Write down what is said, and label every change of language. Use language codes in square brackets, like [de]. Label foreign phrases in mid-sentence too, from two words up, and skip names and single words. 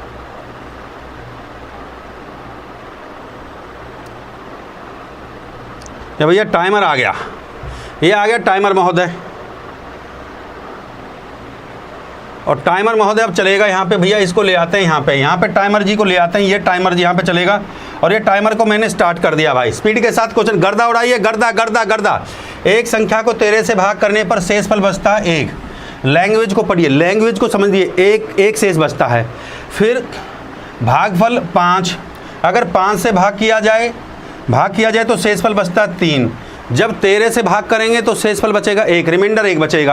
[hi] या भैया टाइमर आ गया, ये आ गया टाइमर महोदय। और टाइमर महोदय अब चलेगा यहाँ पे भैया, इसको ले आते हैं यहाँ पे टाइमर जी को ले आते हैं, ये टाइमर जी यहाँ पे चलेगा। और ये टाइमर को मैंने स्टार्ट कर दिया भाई, स्पीड के साथ क्वेश्चन गर्दा उड़ाइए, गर्दा। एक संख्या को 13 से भाग करने पर शेषफल बचता है 1। लैंग्वेज को पढ़िए, लैंग्वेज को समझिए, एक शेष बचता है। फिर भागफल 5, अगर 5 से भाग किया जाए तो शेषफल बचता है 3। जब 13 से भाग करेंगे तो शेषफल बचेगा 1, रिमाइंडर 1 बचेगा।